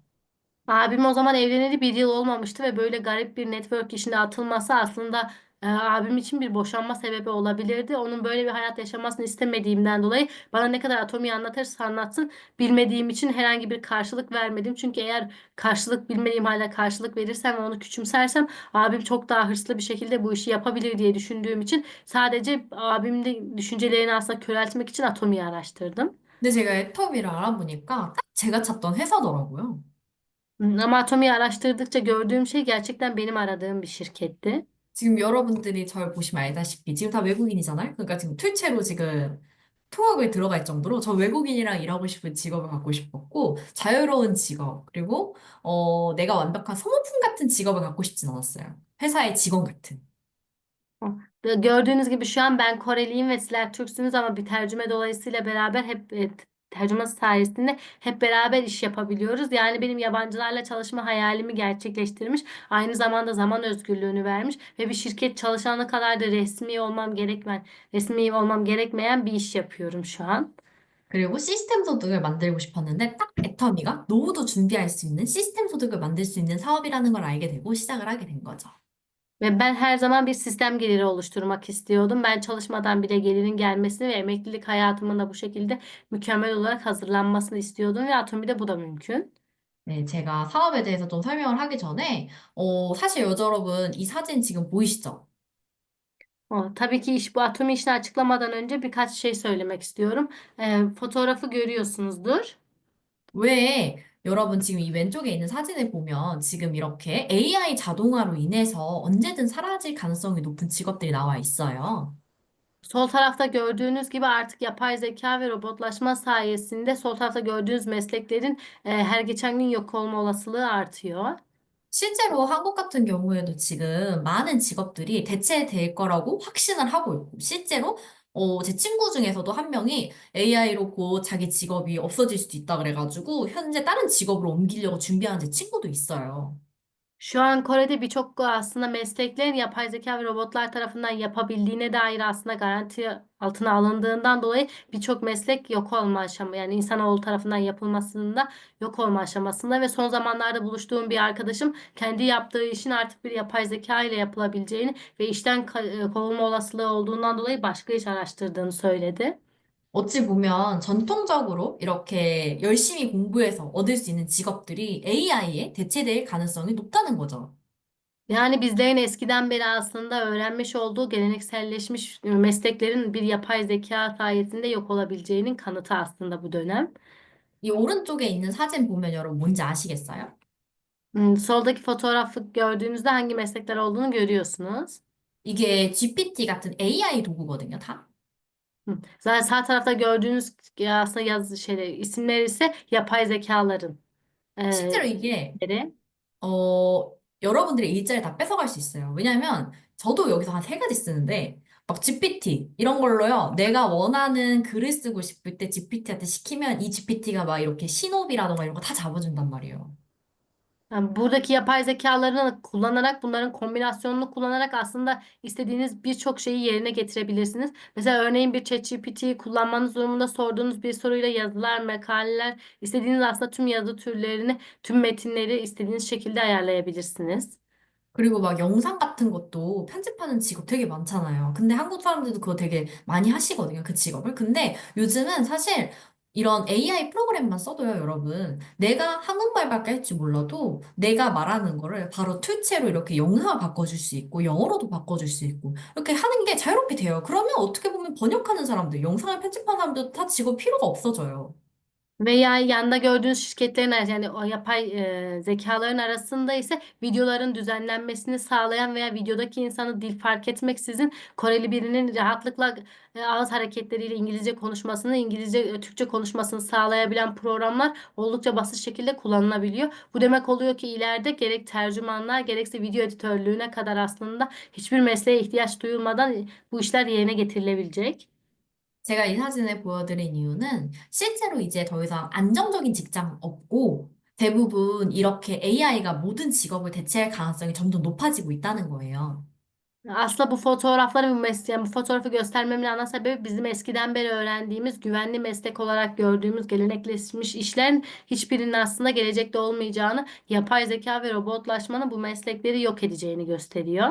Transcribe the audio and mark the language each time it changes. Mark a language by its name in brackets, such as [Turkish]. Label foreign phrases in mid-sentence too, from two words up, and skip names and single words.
[Turkish] Abim o zaman evleneli bir yıl olmamıştı ve böyle garip bir network işine atılması aslında abim için bir boşanma sebebi olabilirdi. Onun böyle bir hayat yaşamasını istemediğimden dolayı bana ne kadar Atomi'yi anlatırsa anlatsın bilmediğim için herhangi bir karşılık vermedim. Çünkü eğer karşılık bilmediğim halde karşılık verirsem ve onu küçümsersem abim çok daha hırslı bir şekilde bu işi yapabilir diye düşündüğüm için sadece abimin de düşüncelerini aslında köreltmek için Atomi'yi araştırdım. [Korean] 근데 제가 애터미를 알아보니까 딱 제가 찾던 회사더라고요. [Turkish] Ama Atomi'yi araştırdıkça gördüğüm şey gerçekten benim aradığım bir şirketti. [Korean] 지금 여러분들이 절 보시면 알다시피 지금 다 외국인이잖아요. 그러니까 지금 틀채로 지금 통역을 들어갈 정도로 저 외국인이랑 일하고 싶은 직업을 갖고 싶었고 자유로운 직업 그리고 내가 완벽한 소모품 같은 직업을 갖고 싶진 않았어요. 회사의 직원 같은. [Turkish] Gördüğünüz gibi şu an ben Koreliyim ve sizler Türksünüz ama bir tercüme dolayısıyla beraber hep tercüme sayesinde hep beraber iş yapabiliyoruz. Yani benim yabancılarla çalışma hayalimi gerçekleştirmiş. Aynı zamanda zaman özgürlüğünü vermiş ve bir şirket çalışanı kadar da resmi olmam gerekmeyen bir iş yapıyorum şu an. [Korean] 그리고 시스템 소득을 만들고 싶었는데 딱 애터미가 노후도 준비할 수 있는 시스템 소득을 만들 수 있는 사업이라는 걸 알게 되고 시작을 하게 된 거죠. [Turkish] Ve ben her zaman bir sistem geliri oluşturmak istiyordum. Ben çalışmadan bile gelirin gelmesini ve emeklilik hayatımın da bu şekilde mükemmel olarak hazırlanmasını istiyordum ve Atomi'de bu da mümkün. [Korean] 네, 제가 사업에 대해서 좀 설명을 하기 전에 사실 여러분 이 사진 지금 보이시죠? [Turkish] Tabii ki bu Atomi işini açıklamadan önce birkaç şey söylemek istiyorum. Fotoğrafı görüyorsunuzdur. [Korean] 왜 여러분 지금 이 왼쪽에 있는 사진을 보면 지금 이렇게 AI 자동화로 인해서 언제든 사라질 가능성이 높은 직업들이 나와 있어요. [Turkish] Sol tarafta gördüğünüz gibi artık yapay zeka ve robotlaşma sayesinde sol tarafta gördüğünüz mesleklerin her geçen gün yok olma olasılığı artıyor. [Korean] 실제로 한국 같은 경우에도 지금 많은 직업들이 대체될 거라고 확신을 하고 있고, 실제로 제 친구 중에서도 한 명이 AI로 곧 자기 직업이 없어질 수도 있다 그래가지고 현재 다른 직업으로 옮기려고 준비하는 제 친구도 있어요. [Turkish] Şu an Kore'de birçok aslında mesleklerin yapay zeka ve robotlar tarafından yapabildiğine dair aslında garanti altına alındığından dolayı birçok meslek yok olma aşaması yani insanoğlu tarafından yapılmasında yok olma aşamasında ve son zamanlarda buluştuğum bir arkadaşım kendi yaptığı işin artık bir yapay zeka ile yapılabileceğini ve işten kovulma olasılığı olduğundan dolayı başka iş araştırdığını söyledi. [Korean] 어찌 보면 전통적으로 이렇게 열심히 공부해서 얻을 수 있는 직업들이 AI에 대체될 가능성이 높다는 거죠. [Turkish] Yani bizlerin eskiden beri aslında öğrenmiş olduğu gelenekselleşmiş mesleklerin bir yapay zeka sayesinde yok olabileceğinin kanıtı aslında bu dönem. [Korean] 이 오른쪽에 있는 사진 보면 여러분 뭔지 아시겠어요? [Turkish] Soldaki fotoğrafı gördüğünüzde hangi meslekler olduğunu görüyorsunuz. [Korean] 이게 GPT 같은 AI 도구거든요, 다. [Turkish] Zaten sağ tarafta gördüğünüz aslında isimler ise yapay zekaların [Korean] 실제로 이게 [Turkish] isimleri. [Korean] 여러분들의 일자리 다 뺏어갈 수 있어요. 왜냐면 저도 여기서 한 세 가지 쓰는데 막 GPT 이런 걸로요. 내가 원하는 글을 쓰고 싶을 때 GPT한테 시키면 이 GPT가 막 이렇게 신호비라던가 이런 거 다 잡아준단 말이에요. [Turkish] Yani buradaki yapay zekalarını kullanarak bunların kombinasyonunu kullanarak aslında istediğiniz birçok şeyi yerine getirebilirsiniz. Mesela örneğin bir ChatGPT'yi kullanmanız durumunda sorduğunuz bir soruyla yazılar, makaleler, istediğiniz aslında tüm yazı türlerini, tüm metinleri istediğiniz şekilde ayarlayabilirsiniz. [Korean] 그리고 막 영상 같은 것도 편집하는 직업 되게 많잖아요. 근데 한국 사람들도 그거 되게 많이 하시거든요, 그 직업을. 근데 요즘은 사실 이런 AI 프로그램만 써도요, 여러분. 내가 한국말밖에 할 줄 몰라도 내가 말하는 거를 바로 툴체로 이렇게 영상을 바꿔줄 수 있고, 영어로도 바꿔줄 수 있고, 이렇게 하는 게 자유롭게 돼요. 그러면 어떻게 보면 번역하는 사람들, 영상을 편집하는 사람들 다 직업 필요가 없어져요. [Turkish] Veya yanda gördüğünüz şirketlerin yani o yapay zekaların arasında ise videoların düzenlenmesini sağlayan veya videodaki insanı dil fark etmeksizin Koreli birinin rahatlıkla ağız hareketleriyle İngilizce konuşmasını, Türkçe konuşmasını sağlayabilen programlar oldukça basit şekilde kullanılabiliyor. Bu demek oluyor ki ileride gerek tercümanlar gerekse video editörlüğüne kadar aslında hiçbir mesleğe ihtiyaç duyulmadan bu işler yerine getirilebilecek. [Korean] 제가 이 사진을 보여드린 이유는 실제로 이제 더 이상 안정적인 직장 없고 대부분 이렇게 AI가 모든 직업을 대체할 가능성이 점점 높아지고 있다는 거예요. [Turkish] Aslında yani bu fotoğrafı göstermemin ana sebebi bizim eskiden beri öğrendiğimiz güvenli meslek olarak gördüğümüz gelenekleşmiş işlerin hiçbirinin aslında gelecekte olmayacağını, yapay zeka ve robotlaşmanın bu meslekleri yok edeceğini gösteriyor.